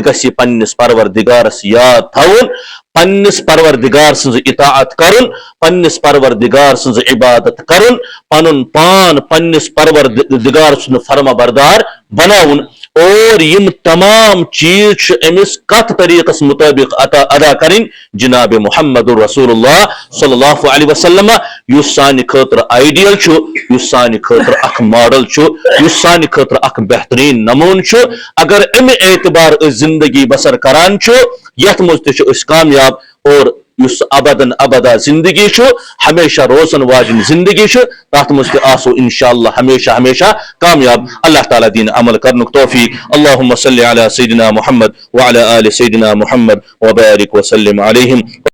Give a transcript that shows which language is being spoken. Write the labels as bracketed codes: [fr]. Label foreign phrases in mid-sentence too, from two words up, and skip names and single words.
[ks] گژھِ یہِ پننس پروردگارس یاد تھاوُن پننس پروردگار سٕنٛز اطاعت کرُن پننس پروردگار سٕنٛز عبادت کرُن پنُن پان پننس پروردگار سُنٛد فرما بردار بناوُن اور یم تمام چیز چھِ أمس کتھ طریقس مطابق ادا کریں جناب محمد رسول اللہ صلی اللہ علیہ وسلم یس سانہ خاطر آئیڈیل چھُ یس سانہ خاطر اخ ماڈل چھُ یس سانہ خاطر اخ بہترین نمون چھُ اگر امہ اعتبار أسۍ زندگی بسر کران چھُ یتھ منٛز تہِ چھِ أسۍ کامیاب اور یس [ar] ابدن ابدا [ks] زندگی چھُ ہمیشہ روزن واجن زندگی چھُ تتھ منٛز تہِ آسو انشاءاللہ ہمیشہ ہمیشہ کامیاب اللہ تعالیٰ دین عمل کرنُک توفیق [ar] اللہم صلی علی سیدنا محمد وعلی آل سیدنا محمد وبارک وسلم علیہم